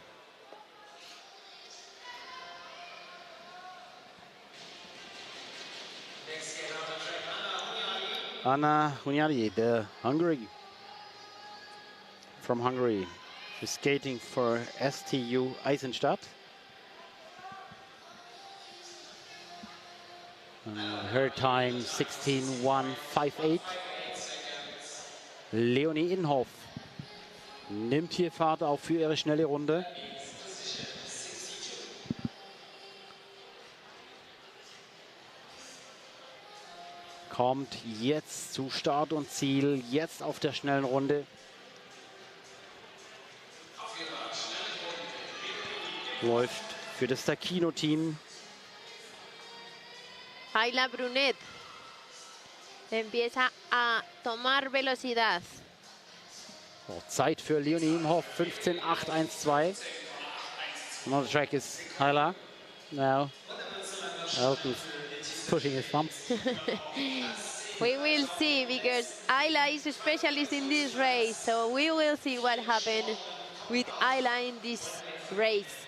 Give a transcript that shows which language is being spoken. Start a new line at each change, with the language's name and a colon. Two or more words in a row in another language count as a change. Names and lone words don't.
English: Anna Hunyadi, the from Hungary, is skating for STU Eisenstadt. And her time 16.158.
German: Leonie Inhoff nimmt hier Fahrt auf für ihre schnelle Runde. Kommt jetzt zu Start und Ziel, jetzt auf der schnellen Runde. Läuft für das Takino-Team.
Spanish: Ayla Brunet empieza a tomar velocidad.
German: So, Zeit für Leonie Inhoff, 15.812.
English: On the track is Ayla. Now, Elton's pushing his thumb. We will see, because Ayla is a specialist in this race, so we will see what happened with Ayla in this race.